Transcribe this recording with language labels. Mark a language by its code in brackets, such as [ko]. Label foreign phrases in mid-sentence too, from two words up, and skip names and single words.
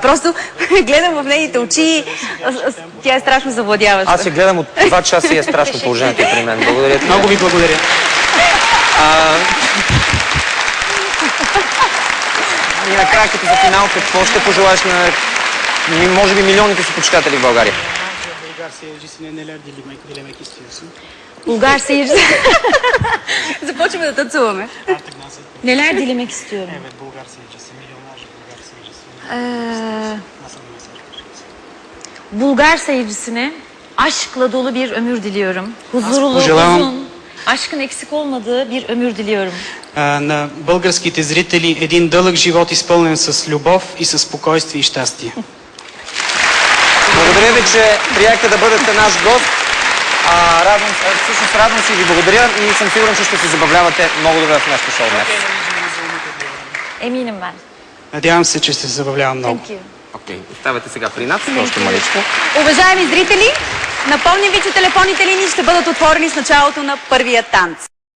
[bg] Просто гледам в нейните очи и тя е страшно завладяваща. аз я гледам от 2 часа и е страшно положението при мен. Благодаря ти. Много ви благодаря. И накрая като за финал, какво ще пожелаеш на може би милионите си почитатели в България? [tr] Bulgar seyirci. [bg] Започваме да танцуваме. [tr] Neler dilemek istiyorum? Bulgar seyircisine aşkla dolu bir ömür diliyorum. Huzurlu, [bg] Pожелавам- [tr] uzun, aşkın eksik olmadığı bir ömür diliyorum. [bg] На българските зрители един дълъг живот, изпълнен с любов и с спокойствие и щастие. Благодаря ви, че приехте да бъдете наш гост. Всъщност радвам се и ви благодаря и съм сигурен, че ще се забавлявате много добре в нашото шоу днес. [tr] Eminim ben. [bg] Надявам се, че ще се забавлявам много. [en] Thank you. [bg] Окей, оставете сега при нас, още маличко. Уважаеми зрители, напомням ви, че телефонните линии ще бъдат отворени с началото на първия танц.